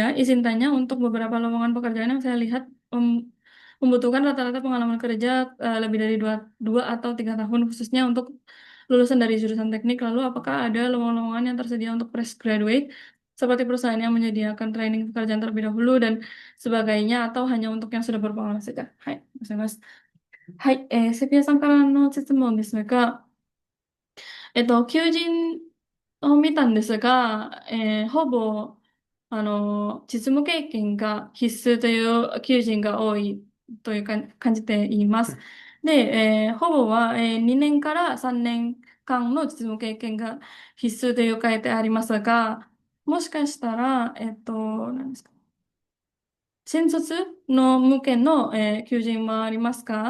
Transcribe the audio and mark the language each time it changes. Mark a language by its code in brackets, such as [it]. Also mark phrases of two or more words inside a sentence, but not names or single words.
[id] Izin tanya untuk beberapa lowongan pekerjaan yang saya lihat membutuhkan rata-rata pengalaman kerja lebih dari dua atau 3 tahun khususnya untuk lulusan dari jurusan teknik. Lalu apakah ada lowongan-lowongan yang tersedia untuk [en] fresh graduate [id] seperti perusahaan yang menyediakan training pekerjaan terlebih dahulu dan sebagainya atau hanya untuk yang sudah berpengalaman saja? Hai, Mas. Hai, [ja] Sepia さんからの質問ですが、求人を見たんですが、ほぼ、実務経験が必須という求人が多いというか感じています。で、ほぼは、2年から3年間の実務経験が必須という書いてありますが、もしかしたら、何ですか、新卒の向けの、求人もありますか？